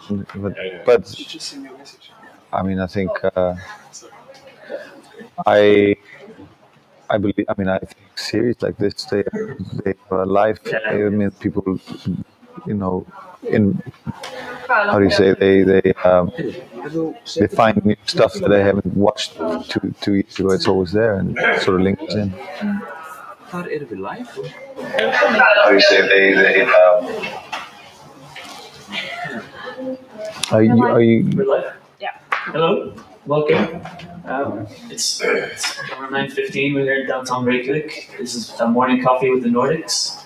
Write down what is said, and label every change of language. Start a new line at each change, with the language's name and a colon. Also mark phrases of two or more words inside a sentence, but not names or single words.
English: But I mean, I think I believe. I mean, I think series like this they are alive. I mean, people, you know, how do you say they find new stuff that they haven't watched two years ago. It's always there and it sort of links in.
Icelandic: Þar erum við live.
English: How do you say they are you We're live? Yeah. Hello, welcome. It's around 9:15. We're here in downtown Reykjavík. This is a morning coffee with the Nordics.